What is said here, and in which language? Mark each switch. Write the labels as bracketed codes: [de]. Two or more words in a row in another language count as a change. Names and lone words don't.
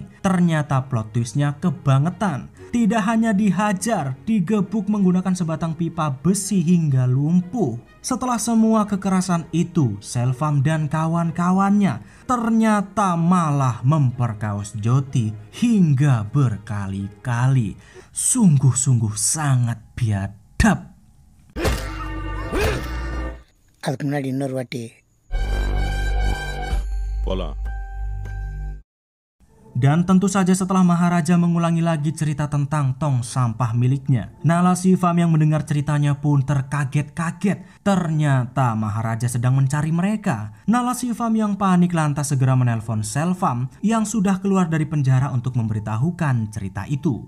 [id] Ternyata [en] plot twistnya [id] kebangetan. Tidak hanya dihajar, digebuk menggunakan sebatang pipa besi hingga lumpuh. Setelah semua kekerasan itu, Selvam dan kawan-kawannya ternyata malah memperkaos Joti hingga berkali-kali. Sungguh-sungguh sangat biadab. [ta] அதுக்கு முன்னாடி இன்னொரு வாட்டி போலாம். [id] Dan tentu saja setelah Maharaja mengulangi lagi cerita tentang tong sampah miliknya, Nala Shipam yang mendengar ceritanya pun terkaget-kaget. Ternyata Maharaja sedang mencari mereka. Nala Shipam yang panik lantas segera menelpon Selvam yang sudah keluar dari penjara untuk memberitahukan cerita itu.